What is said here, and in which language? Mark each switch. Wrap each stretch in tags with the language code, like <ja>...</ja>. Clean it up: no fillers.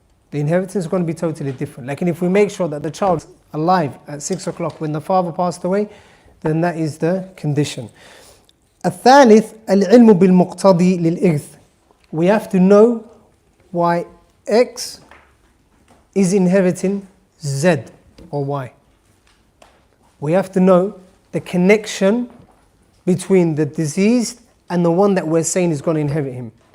<en>The inheritance is going to be totally different. Like, and if we make sure that the child's alive at 6 o'clock when the father passed away, then that is the condition.</en> <ar>الثالث العلم بالمقتضي للإرث.</ar> <en>We have to know why X is inheriting Z or Y. We have to know the connection between the deceased and the one that we're saying is going to inherit him.</en>